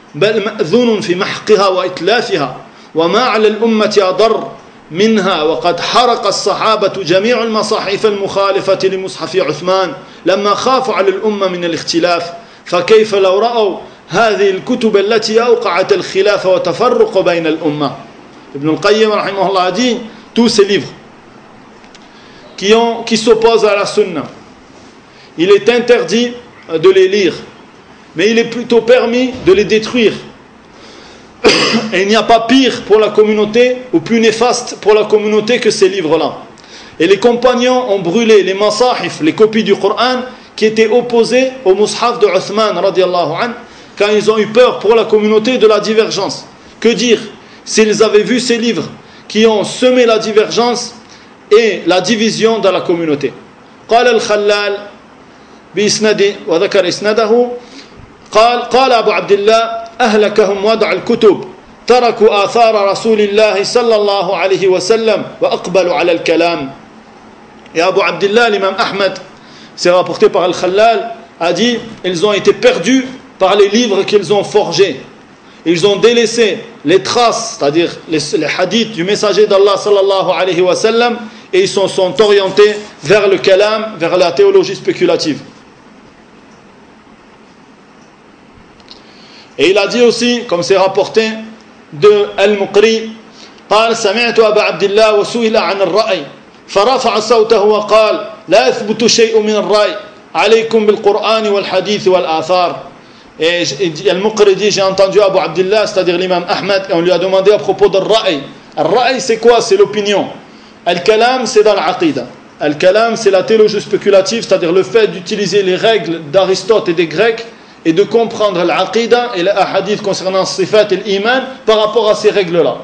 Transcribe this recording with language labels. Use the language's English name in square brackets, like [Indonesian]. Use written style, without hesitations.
[Arabic] بل مأذون في محقها وإتلافها وما على الأمة أضر منها وقد حرق الصحابة جميع المصاحف المخالفة لمصحف عثمان لما خافوا على الأمة من الاختلاف فكيف لو رأوا هذه الكتب التي أوقعت الخلاف وتفرق بين الأمة. ابن القيم رحمه الله [French] dit tous ces livres qui s'opposent à la sunna, il est interdit de les lire, mais il est plutôt permis de les détruire. Et il n'y a pas pire pour la communauté ou plus néfaste pour la communauté que ces livres-là. Et les compagnons ont brûlé les masahif, les copies du Coran, qui étaient opposées au mushaf de Uthman, radiallahu anhu, quand ils ont eu peur pour la communauté de la divergence. Que dire s'ils avaient vu ces livres qui ont semé la divergence et la division dans la communauté. [Arabic] Qal al-Khalal bi isnadi wa dhakar isnadahu. قال أبو عبد الله أهلكهم وضع الكتب تركوا آثار رسول الله صلى الله عليه وسلم وأقبلوا على الكلام. [French] يا أبو عبد الله الإمام أحمد c'est rapporté par Al-Khalal a dit ils ont été perdus par les livres qu'ils ont forgés, ils ont délaissé les traces, c'est-à-dire les hadiths du messager d'Allah [Arabic] صلى الله عليه وسلم, [French] et ils sont orientés vers le kalam, vers la théologie spéculative. Et il a dit aussi, comme c'est rapporté de Al-Muqri, [Arabic] قال سمعت أبا عبد الله وسئل عن الرأي فرفع صوته وقال لا يثبت شيء من الرأي عليكم بالقرآن والحديث والآثار. [French] Et Al-Muqri dit, j'ai entendu Abu Abdullah, c'est-à-dire l'imam Ahmed, et on lui a demandé à propos de Al-Ra'i. Al-Ra'i, c'est quoi? C'est l'opinion. Al-Kalam, c'est dans l'Aqida. Al-Kalam, c'est la théologie spéculative, c'est-à-dire le fait d'utiliser les règles d'Aristote et des Grecs et de comprendre l'aqida et les hadiths concernant sifat et l'iman par rapport à ces règles-là.